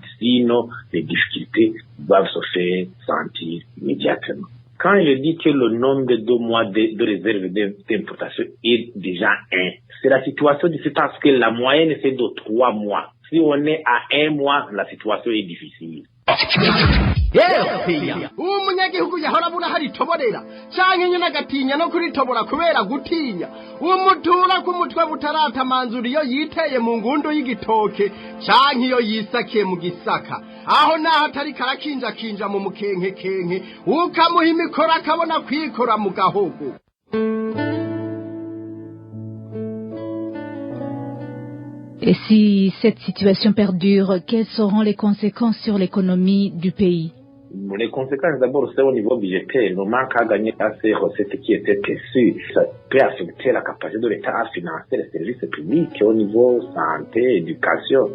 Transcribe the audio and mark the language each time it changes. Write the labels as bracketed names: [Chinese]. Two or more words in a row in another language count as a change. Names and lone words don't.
[French] Sinon, les difficultés doivent se faire sentir immédiatement. Quand il dit que le nombre de 2 mois de réserve d'importation est déjà 1, c'est la situation difficile parce que la moyenne c'est de 3 mois. Si on est à 1 mois, la situation est difficile. [Rundi] umunyagihugu yahora abura haritoborera canke nyene agatinya no kuritobora kubera gutinya umutura k'umutwe butaratamanzura iyo yiteye mu ngundu y'igitoke canke iyo yisakiye mu gisaka aho naho atari karakinjakinja mu mukenkekenke ukamuha imikoro akabona kwikora mu gahogo. [French] Et si cette situation perdure, quelles seront les conséquences sur l'économie du pays? Les conséquences d'abord c'est au niveau budgétaire, le manque à gagner à ces recettes qui étaient perçues, ça peut affecter la capacité de l'État à financer les services publics au niveau santé, éducation.